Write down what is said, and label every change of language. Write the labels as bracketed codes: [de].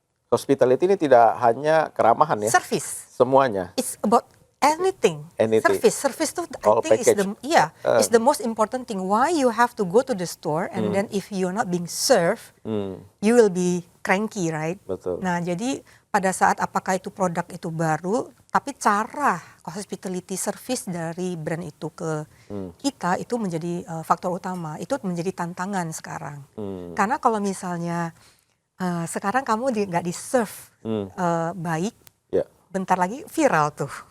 [id] Hospitality ini tidak hanya keramahan ya. [en] Service. [id] Semuanya. [en] It's about anything. Service [id] tuh [en] I think is the most important thing. Why you have to go to the store and then if you're not being served, you will be cranky, right? [id] Betul. Nah, jadi pada saat apakah itu produk itu baru, tapi cara hospitality service dari brand itu ke kita itu menjadi faktor utama. Itu menjadi tantangan sekarang. Karena kalau misalnya sekarang kamu nggak di-serve baik, bentar lagi viral tuh.